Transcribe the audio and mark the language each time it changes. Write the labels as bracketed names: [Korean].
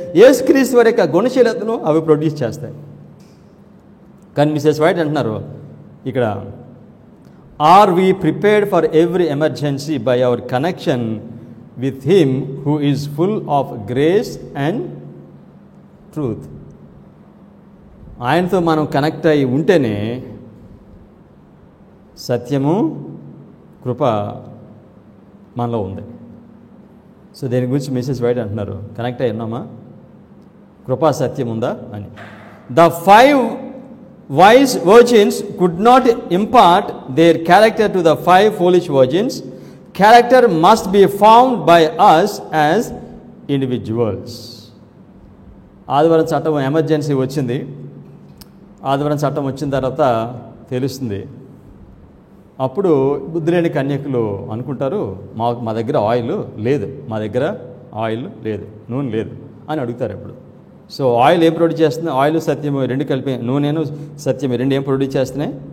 [Telugu] యేసుక్రీస్తు వారి యొక్క గుణశీలతను అవి ప్రొడ్యూస్ చేస్తాయి. కానీ మిసెస్ వైట్ అంటున్నారు ఇక్కడ, [English] Are we prepared for every emergency by our connection with him who is full of grace and truth? [Telugu] ఆయనతో మనం కనెక్ట్ అయి ఉంటేనే సత్యము కృప మనలో ఉంది. సో దీని గురించి మిసెస్ వైట్ అంటున్నారు, కనెక్ట్ అయి ఉన్నామా? కృపా సత్యం ఉందా అని. [English] The 5 wise virgins could not impart their character to the 5 foolish virgins. Character must be found by us as individuals. [Telugu] ఆదివారం చట్టం ఎమర్జెన్సీ వచ్చింది. ఆదివారం చట్టం వచ్చిన తర్వాత తెలుస్తుంది. అప్పుడు బుద్ధి లేని కన్యకులు అనుకుంటారు, మా దగ్గర ఆయిల్ లేదు, మా దగ్గర ఆయిల్ లేదు, నూనె లేదు అని అడుగుతారు. ఎప్పుడు సో ఆయిల్ ఏం ప్రొడ్యూస్ చేస్తుంది? ఆయిల్ సత్యము రెండు కలిపి, నూనెను సత్యం రెండు ఏం ప్రొడ్యూస్ చేస్తున్నాయి?